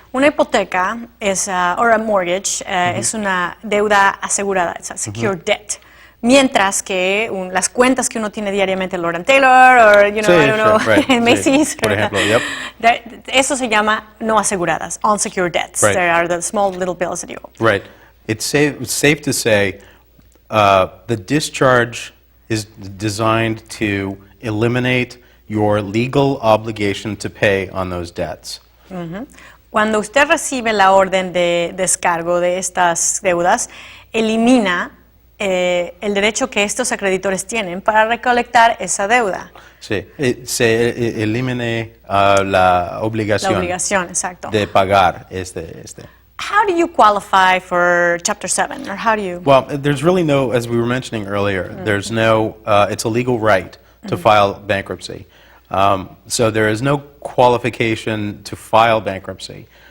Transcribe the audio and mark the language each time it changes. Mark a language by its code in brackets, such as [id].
[es] Una hipoteca es, [en] or a mortgage, [es] es una deuda asegurada, es [en] a secured debt. [es] Mientras que las cuentas que uno tiene diariamente, Lord & Taylor, [en] or, you know, [es] Sí, [en] I don't know, sure, right, Macy's, [es] sí, por ejemplo, yep. Eso se llama no aseguradas, [en] unsecured debts. Right. There are the small little bills that you owe. Right. It's safe to say the discharge is designed to eliminate your legal obligation to pay on those debts. [es] Cuando usted recibe la orden de descargo de estas deudas, elimina el derecho que estos acreedores tienen para recolectar esa deuda. Sí, se elimine la obligación, La obligación, exacto. de pagar este. [en] How do you qualify for Chapter 7, or how do you? Well, there's really no, as we were mentioning earlier, there's no, it's a legal right to file bankruptcy. So there is no qualification to file bankruptcy.